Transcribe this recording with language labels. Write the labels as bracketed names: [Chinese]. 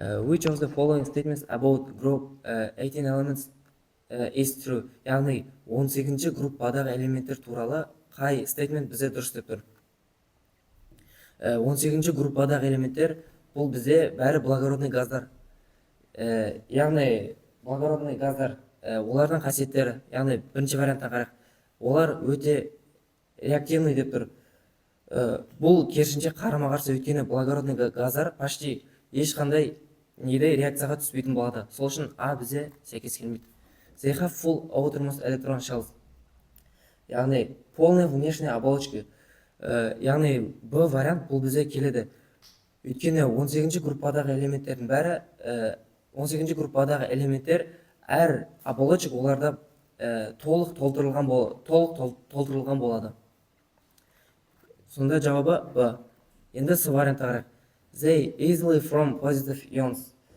[English] Which of the following statements about group 18 elements is true? [Kazakh] Яғни 18 группадағы элементтер туралы қай стейтмент бізде дұрыс деп тұр? 18 группадағы элементтер бұл бізде бәрі благородный газдар. Яғни благородный газдар, олардың қасиеттері, яғни бірінші вариантқа қарайық. Олар өте реактивный деп тұр. Бұл керісінше қарама-қарсы, өйткені благородный газдар почти ешқандай реакцияға түспейтін болады. Сол үшін А бізде сәйкес келмейді. [English] They have full outermost electron shells. [Russian] Яғни полный внешние оболочки. [Kazakh] Яғни Б вариант бұл бізде келеді. Өйткені 18 группадағы элементтер әр оболочек оларда толық толтырылған болады. Сонда жауабы Б. Енді С вариантқа қарайық. [English] They easily form positive ions.